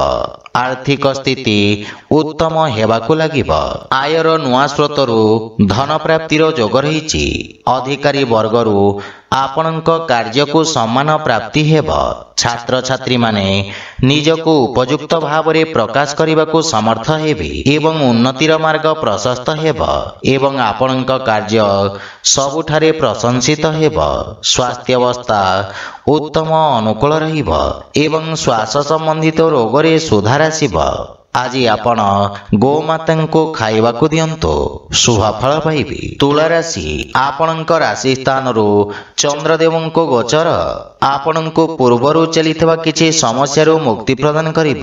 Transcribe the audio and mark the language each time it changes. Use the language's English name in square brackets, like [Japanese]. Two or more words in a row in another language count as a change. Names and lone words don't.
[Odia] ଆର୍ଥିକ ସ୍ଥିତି ଉତ୍ତମ ହେବାକୁ ଲାଗିବ। ଆୟର ନୂଆ ସ୍ରୋତରୁ ଧନ ପ୍ରାପ୍ତିର ଯୋଗ ରହିଛି। ଅଧିକାରୀ ବର୍ଗରୁ ଆପଣଙ୍କ କାର୍ଯ୍ୟ କୁ ସମ୍ମାନ ପ୍ରାପ୍ତି ହେବ। ଛାତ୍ର ଛାତ୍ରୀ ମାନେ ନିଜକୁ ଉପଯୁକ୍ତ ଭାବ ରେ ପ୍ରକାଶ କରିବାକୁ ସମର୍ଥ ହେବେ ଏବଂ ଉନ୍ନତିର ମାର୍ଗ ପ୍ରଶସ୍ତ ହେବ ଏବଂ ଆପଣଙ୍କ କାର୍ଯ୍ୟ ସବୁଠାରେ ପ୍ରଶଂସିତ ହେବ। ସ୍ୱାସ୍ଥ୍ୟ ଅବସ୍ଥା ଉତ୍ତମ ଅନୁକୂଳ ରହିବ ଏବଂ ଶ୍ୱାସ ସମ୍ବନ୍ଧିତ ରୋଗ ରେ ସୁଧାର ଆସିବ। ଆଜି ଆପଣ ଗୋମାତାଙ୍କୁ ଖାଇବାକୁ ଦିଅନ୍ତୁ, ଶୁଭଫଳ ପାଇବେ। ତୁଳା ରାଶି, ଆପଣଙ୍କ ରାଶି ସ୍ଥାନରୁ ଚନ୍ଦ୍ରଦେବଙ୍କ ଗୋଚର ଆପଣଙ୍କୁ ପୂର୍ବରୁ ଚାଲିଥିବା କିଛି ସମସ୍ୟାରୁ ମୁକ୍ତି ପ୍ରଦାନ କରିବ।